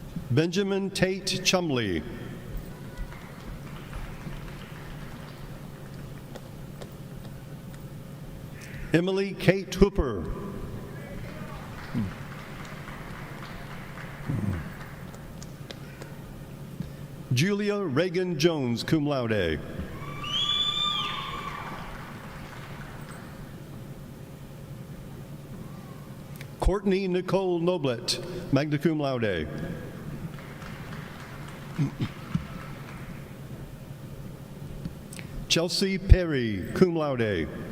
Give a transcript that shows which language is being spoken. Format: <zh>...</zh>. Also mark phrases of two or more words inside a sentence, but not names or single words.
<en>Benjamin Tate Chumley. Emily Kate Hooper. Julia Reagan Jones,</en> <la>cum laude.</la> <en>Courtney Nicole Noblet,</en> <la>magna cum laude.</la> <en>Chelsea Perry,</en> <la>cum laude.</la>